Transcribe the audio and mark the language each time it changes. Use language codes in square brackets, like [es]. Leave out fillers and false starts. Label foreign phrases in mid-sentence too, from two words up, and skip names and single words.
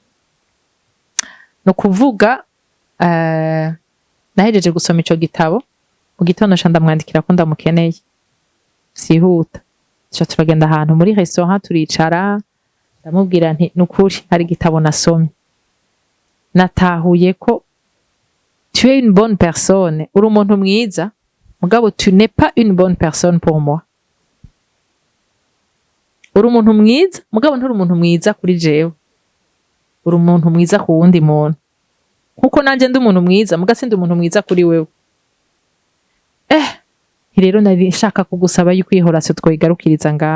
[rn] No kuvuga nahejeje gusoma ico gitabo, mu gitondo ndamwandikira ko ndamukeneye sihuta. Cyo turagenda ahantu muri restaurant turicara, ndamubwira nti nukuri hari gitabo nasomye, natahuye ko [fr] tu es une bonne personne, [rn] uri umuntu mwiza, mugabo [fr] tu n'es pas une bonne personne pour moi. [rn] Uri umuntu mwiza mugabo nturi umuntu mwiza kuri jewe, uri umuntu mwiza ku wundi muntu, kuko nanje ndi umuntu mwiza muga sindi umuntu mwiza kuri wewe. Rero nari nshaka kugusaba yuko ihorase twoyigarukiriza ngaha.